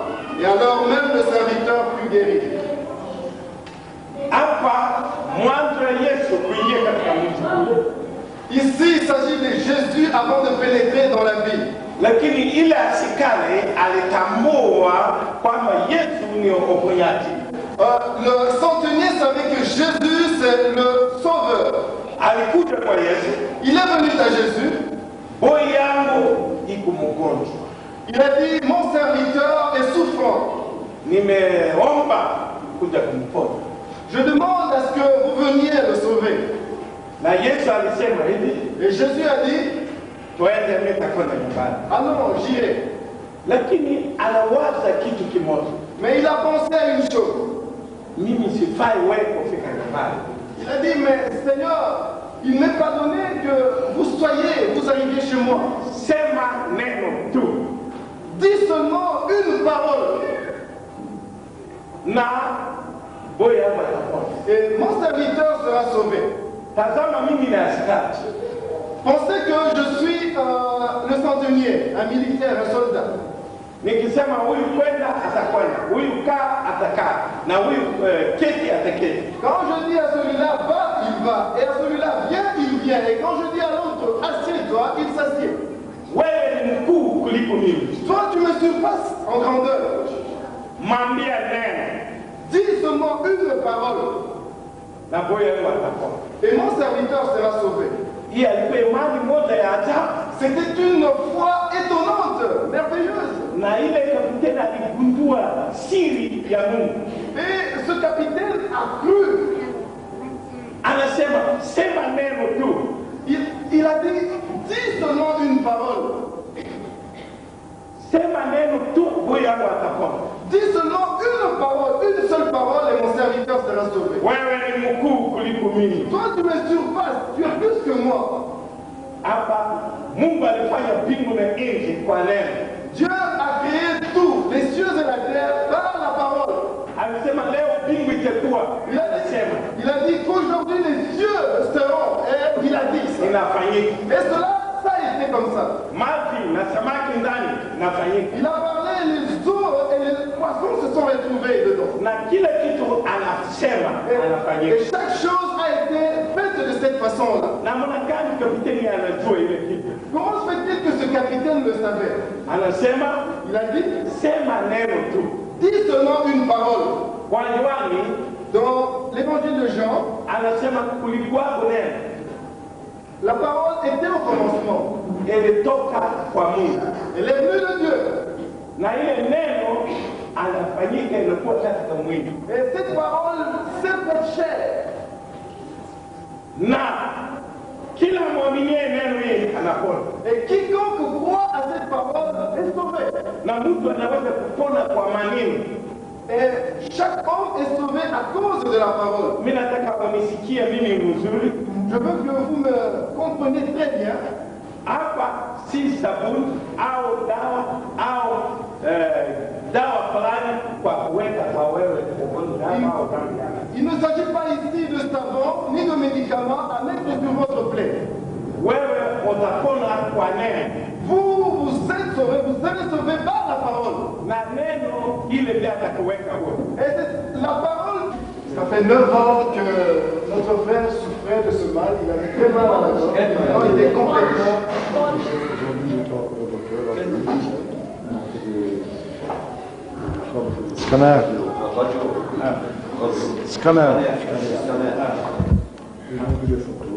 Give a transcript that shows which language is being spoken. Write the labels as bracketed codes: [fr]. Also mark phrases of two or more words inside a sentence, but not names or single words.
[fr] Et alors même le serviteur fut guéri. Ici, il s'agit de Jésus avant de pénétrer dans la ville. Le centenier savait que Jésus, c'est le sauveur. [sw] alikuja kwa Yesu. [fr] Il est venu à Jésus. [sw] Boy yangu iko mgonjwa. [fr] Il a dit, mon serviteur est souffrant. [sw] Nimeomba kuja kumponya. [fr] Je demande à ce que vous veniez le sauver. [sw] Na Yesu alisema hivi, [fr] Et Jésus a dit, [sw] twende nitakwenda nyumbani. [fr] ah non, j'irai. [sw] Lakini anawaza kitu kimoja. [fr] Mais il a pensé à une chose. [sw] Mimi sifai wewe kufika nyumbani. [fr] Il a dit, mais Seigneur, il n'est pas donné que vous arriviez chez moi. [sw] Sema neno tu. [fr] Dis seulement une parole. [sw] Na boy yangu atapona. [fr] Et mon serviteur sera sauvé. [sw] Tazama mimi ni askari. [fr] Pensez que je suis le centenier, un militaire, un soldat. [sw] Nikisema huyu kwenda atakwenda, huyu kaa atakaa, na huyu keti ataketi. [fr] Quand je dis à celui-là va, il va. Et à celui-là viens, il vient. Et quand je dis à l'autre assieds-toi, il s'assied. [sw] Wewe ni mkuu kuliko mimi. [fr] Toi, tu me surpasses en grandeur. [sw] Mwambia neno. [fr] Dis seulement une parole. [sw] Na boy yangu atapona. [fr] Et mon serviteur sera sauvé. [sw] Hii alikuwa imani moja ya ajabu. [fr] C'était une foi étonnante, merveilleuse. [sw] Na ile kapiteni aligundua siri ya Mungu. [fr] Et ce capitaine a cru. [sw] Anasema sema neno tu. [fr] Il a dit, dis seulement une parole. [sw] Sema neno tu, boy yangu atapona. [fr] Dis seulement une parole, une seule parole et mon serviteur sera sauvé. [sw] Wewe ni mkuu kuliko mimi. [fr] Toi, tu me surpasses, tu es plus que moi. [sw] Hapa Mungu alifanya mbingu na nchi kwa neno. [fr] Dieu a créé tout, les cieux et la terre, par la parole. [sw] Alisema leo mbingu itakuwa. [fr] Il a dit qu'aujourd'hui les cieux seront. Et il a dit ça. [sw] Inafanyika. [fr] Et cela, ça a été comme ça. [sw] Maji na samaki ndani inafanyika. [fr] Il a parlé, les eaux et les poissons se sont retrouvés dedans. [sw] Na kila kitu anasema anafanyika. [fr] Et chaque chose a été faite de cette façon-là. [sw] Namna gani kapiteni anajua ile kitu? [fr] Comment se fait-il que ce capitaine le savait? [sw] Anasema, [fr] Il a dit, [sw] sema neno tu. [fr] dis seulement une parole. [sw] Kwa Yohani, [fr] dans l'évangile de Jean, [sw] anasema kulikuwa neno. [fr] La parole était au commencement. [sw] Ilitoka kwa Mungu. [fr] Elle est venue de Dieu. [sw] Na ile neno anafanyika inakuwa katika mwili. [fr] Et cette parole s'est faite chair. [sw] Na kila mwaminie neno hili anapona. [fr] Et quiconque croit à cette parole est sauvé. [sw] Na mtu anaweza kupona kwa maneno. [fr] Et chaque homme est sauvé à cause de la parole. [sw] Mimi nataka unisikie mimi mzuri. [fr] Je veux que vous me compreniez très bien. [sw] Hapa si sabuni au dawa fulani kwa kuweka kwa wewe ugonjwa au kama. [fr] Il ne s'agit pas ici de savon ni de médicaments à mettre sur votre plaie. [sw] Wewe utapona kwa neno. [fr] Vous êtes sauvés, vous serez sauvés par la parole. [sw] Na neno ile ndio atakuweka wewe. [fr] Et c'est la parole. Ça fait 9 ans que notre frère souffrait de ce mal. Il avait très mal à la gorge. Maintenant, il est complètement. Scanner. Scanner. Ils ont pris des photos.